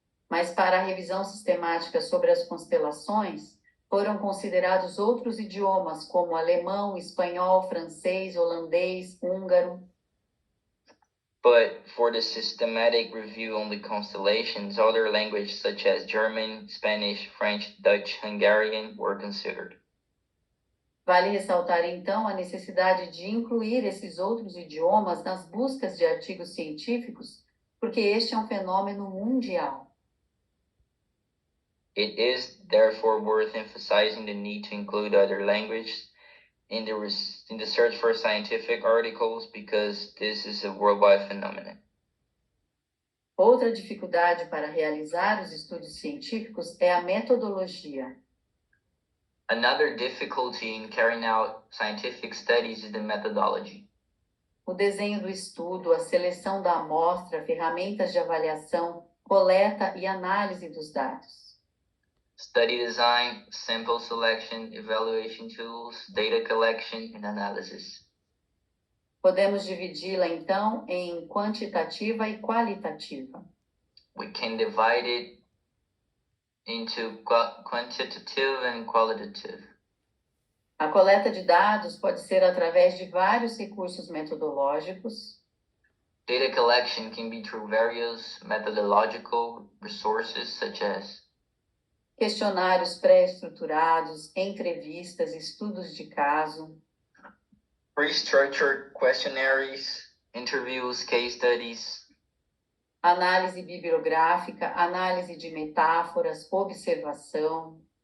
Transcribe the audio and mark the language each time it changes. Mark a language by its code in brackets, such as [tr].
[pt] Mas para a revisão sistemática sobre as constelações, foram considerados outros idiomas como alemão, espanhol, francês, holandês, húngaro. [en] But for the systematic review on the constellations, other languages such as German, Spanish, French, Dutch, Hungarian were considered. [pt] Vale ressaltar então a necessidade de incluir esses outros idiomas nas buscas de artigos científicos, porque este é um fenômeno mundial. [en] It is therefore worth emphasizing the need to include other languages in the search for scientific articles because this is a worldwide phenomenon. [pt] Outra dificuldade para realizar os estudos científicos é a metodologia. [en] Another difficulty in carrying out scientific studies is the methodology. [pt] O desenho do estudo, a seleção da amostra, ferramentas de avaliação, coleta e análise dos dados. [en] Study design, sample selection, evaluation tools, data collection, and analysis. [pt] Podemos dividi-la então em quantitativa e qualitativa. [en] We can divide it into quantitative and qualitative. [pt] A coleta de dados pode ser através de vários recursos metodológicos. [en] Data collection can be through various methodological resources such as [pt] Questionários pré-estruturados, entrevistas, estudos de caso, [en] pre-structured questionnaires, interviews, case studies, [pt] análise bibliográfica, análise de metáforas, observação,